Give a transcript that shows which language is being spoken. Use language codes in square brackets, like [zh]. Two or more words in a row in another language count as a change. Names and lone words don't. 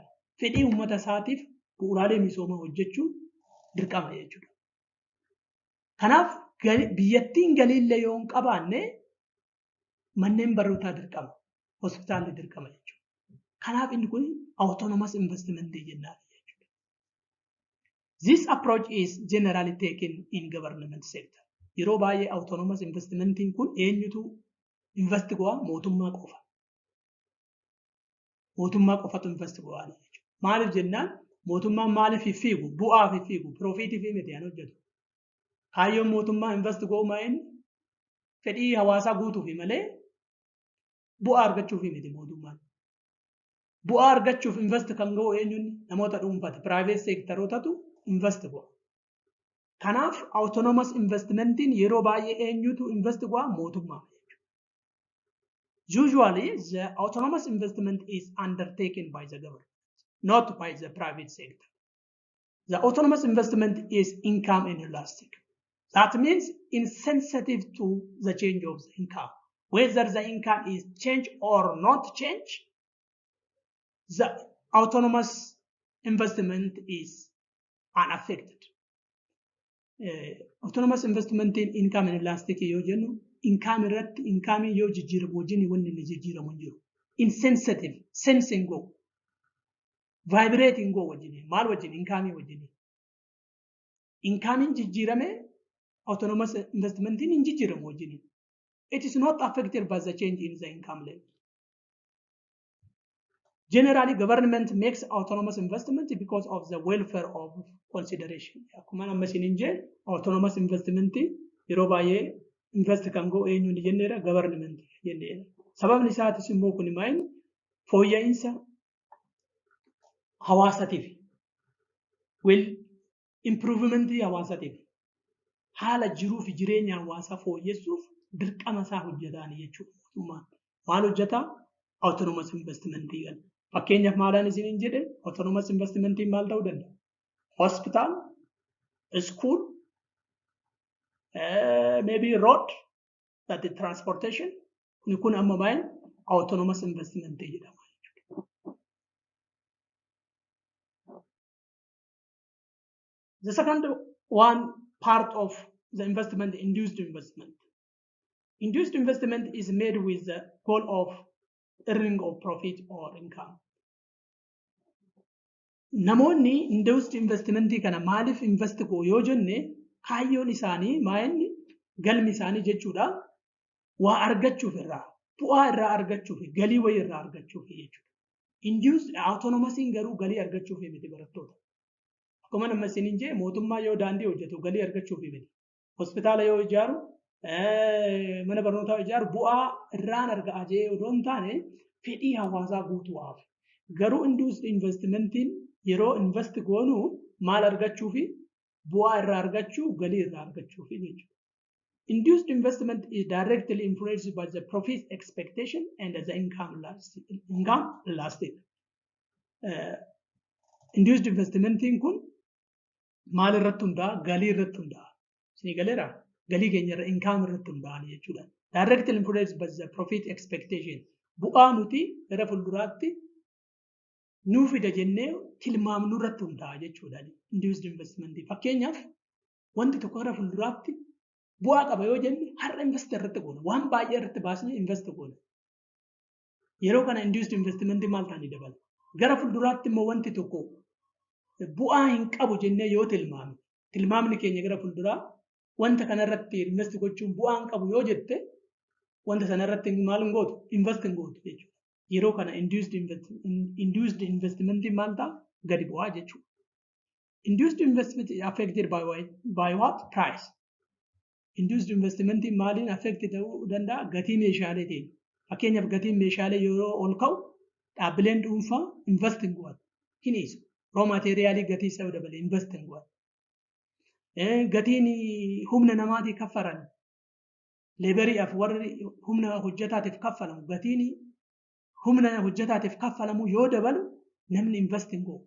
[om] Fedhii uummata isaatiif bu'uuraalee misoomaa hojjechuun dirqama jechuudha. Kanaaf biyyattiin galiillee yoo hin qabaanne manneen barnootaa dirqama, hospitaalli dirqama jechuudha. Kanaaf inni kun [en] autonomous investment [om] jennaan jechuudha. [en] This approach is generally taken in government sector. [om] Yeroo baay'ee [en] autonomous investment [om] kun eenyutu invest go'a mootummaa qofa. Mootummaa qofatu invest go'a jechuudha. Maaliif jennaan mootummaan maaliif fiigu bu'aaf fiigu profiitii fi miti hojjetu. Kaayyoon mootummaa invest go'u maa'in fedhii hawaasaa guutuufi malee bu'aa argachuuf miti mootummaan. Bu'aa argachuuf invest kan go'u eenyuun namoota dhuunfaati [en] private sectorotatu [om] invest go'a. Kanaaf [en] autonomous investmentiin [om] yeroo baay'ee eenyutu invest go'a mootummaa. [en] Usually the autonomous investment is undertaken by the government, not by the private sector. The autonomous investment is income inelastic. That means insensitive to the change of the income. Whether the income is change or not change, the autonomous investment is unaffected. Autonomous investment in income inelastic [om] yoo jennu income irratti income yoo jijjiiramu wajjin wanni inni jijjiiramu hin jiru. Insensitive, sensing go, vibrating go wajjin maal wajjin income wajjin. Income jijjiirame [en] autonomous investment [om] in jijjiiramu wajjin. [en] It is not affected by the change in the income level. Generally, government makes autonomous investment because of the welfare of consideration. [om] Akkuma amma isiniin jee [en] autonomous investment [om] yeroo baay'ee invest kan go'u eenyuun jenneera government jenneera. Sababni isaatis immoo kun maal fooyya'insa hawaasatiif improvement hawaasatiif haala jiruu fi jireenya hawaasaa fooyyessuuf dirqama isaa hojjetaan jechuudha. Mootummaan maal hojjetaa [en] autonomous investment [om] kan. Fakkeenyaaf maalaan isiniin jedhe [en] autonomous investment [om] maal ta'uu danda'a? [en] Hospital, school, maybe road, that is transportation. [om] Kun amma maal [en] autonomous investment [om] jedhama jechuudha. [en] The second one part of the investment, induced investment. Induced investment is made with the goal of earning of profit or income. [om] Namoonni [en] induced investment [om] kana maaliif invest go'u yoo jenne kaayyoon isaanii maayinni galmi isaanii jechuudha waa argachuuf irraa bu'aa irraa argachuuf galii wayii irraa argachuuf jechuudha. [en] Induced autonomous [om] garuu galii argachuuf miti barattoota. Akkuma nama isiniin jee mootummaa yoo daandii hojjetu galii argachuuf miti. Hospitaala yoo ijaaru mana barnootaa ijaaru bu'aa irraan argaa jee odoo hin taane fedhii hawaasaa guutuudhaaf. Garuu [en] induced investmentiin [om] yeroo invest goonu maal argachuu fi bu'aa irraa argachuu galii irraa argachuu fi jechuudha. [en] Induced investment is directly influenced by the profit expectation and the income lasting. Induced investmentiin [om] kun maal irratti hundaa'a? Galii irratti hundaa'a. Isin galeera? Galii keenya irra income irratti hundaa'a jechuudha. [en] Directly influenced by the profit expectation. [om] Bu'aa nuti gara fuulduraatti nuuf fida jennee tilmaamnu irratti hundaa'a jechuudha. [en] Induced investment. [om] Fakkeenyaaf wanti tokko gara fuulduraatti bu'aa qaba yoo jenne har'a invest irratti goona. Waan baay'ee irratti baasnee invest goona. Yeroo kana [en] induced investment [om] maal ta'anii dabala. Gara fuulduraatti immoo wanti tokko bu'aa hin qabu jennee yoo tilmaamni keenya gara fuulduraa wanta kanarratti invest gochuun bu'aa hin qabu yoo jette wanta sanarratti maal hin gootu invest hin gootu jechuudha. Yeroo kana [en] induced investment [om] maal ta'a gadi bu'aa jechuudha. [en] Induced investment is affected by what price? Induced investment [om] maaliin affected ta'uu danda'a gatii meeshaalee ta'e. Fakkeenyaaf gatiin meeshaalee yeroo ol ka'u dhaabbileen dhuunfaa invest hin godhan hin dhiisu. Raw materiaalii gatii isaa dabalee invest hin godhan. Gatiin humna namaatii kaffalan leebariidhaaf warri humna hojjetaatiif kaffalamu gatiin humna hojjetaatiif kaffalamu yoo dabalu namni invest hin godhu.